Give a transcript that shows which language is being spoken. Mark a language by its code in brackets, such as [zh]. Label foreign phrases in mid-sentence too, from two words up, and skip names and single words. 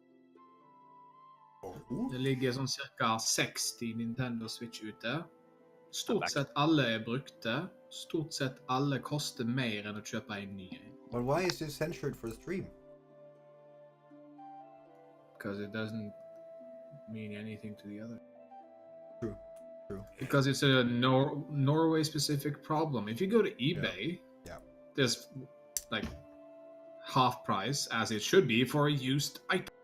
[no] Oh. Det ligger sånn cirka 60 Nintendo Switch ute. Stort Perfekt. sett alle er brukte. Stort sett alle koster mer enn å kjøpe en ny. [en] But why is this censored for the stream? Because it doesn't mean anything to the other. True. Because it's a Norway-specific problem. If you go to eBay, Yeah. there's like half price, as it should be, for a used item.